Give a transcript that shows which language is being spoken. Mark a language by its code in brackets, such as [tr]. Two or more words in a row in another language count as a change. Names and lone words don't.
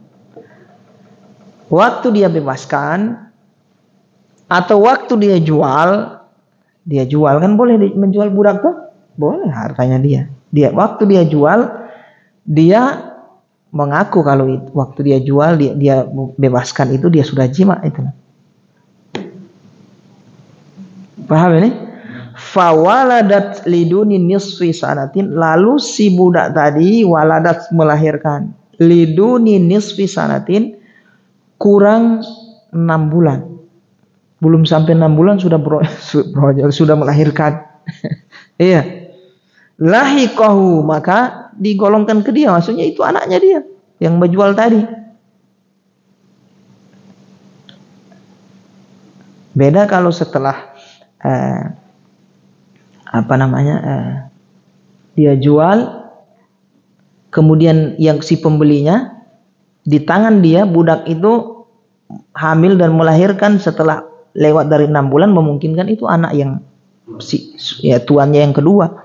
[id] Waktu dia bebaskan atau waktu dia jual kan boleh menjual budak tuh? Boleh, hartanya dia. Waktu dia jual, dia mengaku kalau waktu dia jual, dia bebaskan itu dia sudah jima itu. Paham ini? [ar] فولدت لدون نصف سنة, [id] lalu si budak tadi [ar] waladat [id] melahirkan [ar] لدون نصف سنة, [id] kurang 6 bulan. belum sampai 6 bulan sudah sudah melahirkan. Iya. Lahiqahu, maka digolongkan ke dia, maksudnya itu anaknya dia yang menjual tadi. Beda kalau setelah dia jual, kemudian yang si pembelinya di tangan dia budak itu hamil dan melahirkan setelah lewat dari 6 bulan, memungkinkan itu anak yang tuannya yang kedua.